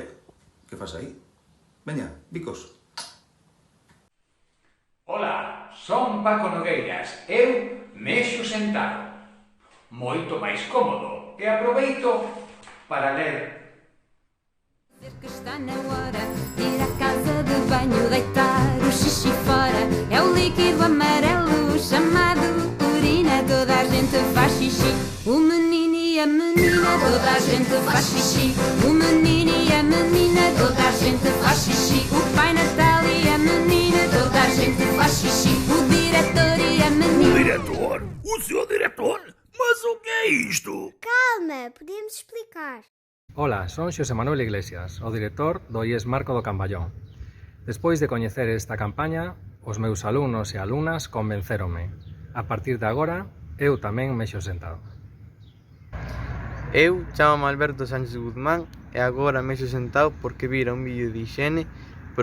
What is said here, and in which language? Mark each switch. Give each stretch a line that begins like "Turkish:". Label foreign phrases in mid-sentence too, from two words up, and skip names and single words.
Portuguese: Que faz aí?
Galician: Veña, bicos. Ola, son Paco Nogueiras. Eu mexo sentado. Moito máis cómodo e aproveito para ler.
Portuguese: Que está na hora de ir à casa de banho, deitar o xixi fora. É o líquido amarelo chamado urina. Toda a gente faz xixi, o menino e a menina. Toda a gente faz xixi, o menino e a menina. Toda a gente faz xixi, o pai Natal e a menina. Toda a gente faz xixi, o diretor e a menina. O diretor? O seu diretor? Mas o que é isto? Calma, podemos explicar.
Galician: Ola, son Xosé Manuel Iglesias, o director do IES Marco do Camballón. Despois de coñecer esta campaña, os meus alumnos e alumnas convencéronme. A partir de agora, eu tamén mexo sentado. Eu chámame Alberto Sánchez Guzmán e agora mexo sentado porque vira un vídeo de higiene